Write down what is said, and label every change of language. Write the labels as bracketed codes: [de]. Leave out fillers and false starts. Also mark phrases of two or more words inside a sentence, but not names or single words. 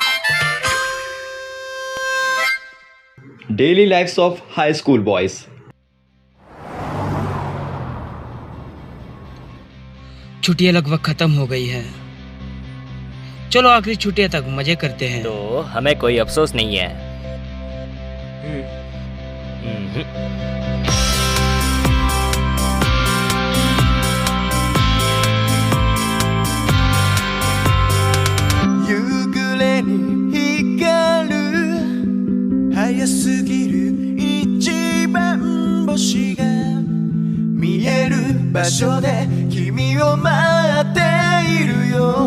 [hi] डेली लाइफ्स ऑफ हाई स्कूल बॉयज। छुट्टियां लगभग खत्म हो गई है। चलो आखिरी छुट्टियां तक मजे करते हैं। तो हमें कोई अफसोस नहीं है। [ja] 夕暮れに光る早すぎる一番星が見える場所で君を待っているよ。